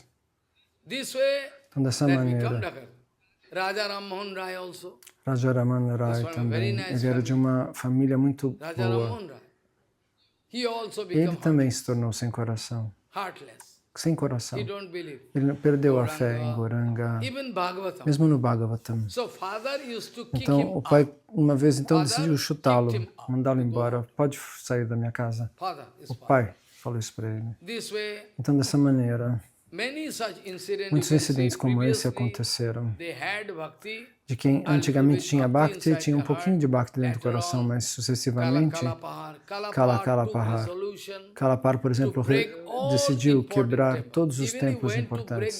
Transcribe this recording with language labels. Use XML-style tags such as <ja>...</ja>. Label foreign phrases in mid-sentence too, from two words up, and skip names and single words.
<pt>Então, dessa maneira, Raja Raman Rai também, ele era de uma família muito boa. Ele também se tornou sem coração. Sem coração. Ele perdeu a fé em Gauranga, mesmo no Bhagavatam. Então, o pai, uma vez, decidiu chutá-lo, mandá-lo embora. Pode sair da minha casa. O pai falou isso para ele. Então, dessa maneira, muitos incidentes como esse aconteceram. De quem antigamente tinha Bhakti, tinha um pouquinho de Bhakti dentro do coração, mas sucessivamente, Kalapahar, por exemplo, decidiu quebrar todos os templos importantes.</pt>